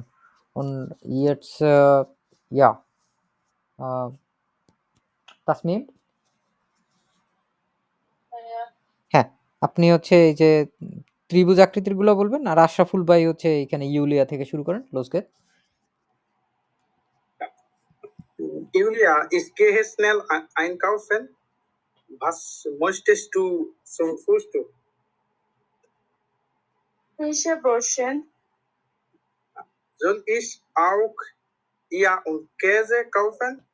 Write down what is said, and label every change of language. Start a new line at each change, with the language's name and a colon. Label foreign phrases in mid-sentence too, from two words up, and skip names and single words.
Bangla: ইয়েটস ইয়া তাসমিম, হ্যাঁ আপনি হচ্ছে এই যে ত্রিভুজ আকৃতির গুলো বলবেন, আর আশরাফুল ভাই হচ্ছে এখানে ইউলিয়া থেকে শুরু করেন লোসকে।
German: Julia, ich gehe schnell einkaufen. Was möchtest du zum Frühstück? Fische Brötchen. Soll ich auch Eier und Käse kaufen?